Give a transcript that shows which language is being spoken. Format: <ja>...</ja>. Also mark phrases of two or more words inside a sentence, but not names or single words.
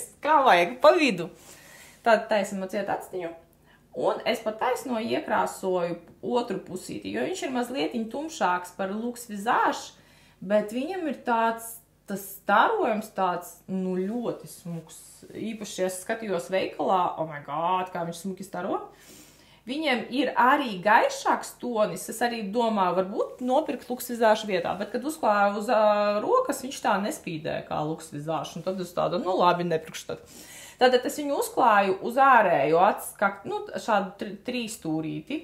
<lv>Kā vajag, pa vidu. Tad taisam ciet actiņu. Un es pat taisno iekrāsoju otru pusīti, jo viņš ir mazliet tumšāks par Lux Visage, bet viņam ir tas starojums tāds, ļoti smuks. Īpaši, ja es skatījos veikalā,</lv> <en>oh my god,</en> <lv>kā viņš smuki staro. Viņiem ir arī gaišāks tonis. Es arī domāju, varbūt nopirkt luksvizāžu vietā, bet, kad uzklāju uz rokas, viņš tā nespīdēja kā luksvizāžu. Un tad es tādu, nu labi, nepirkšu tad. Tātad es viņu uzklāju uz ārējo acis, nu, šādu trīsstūrīti.</lv>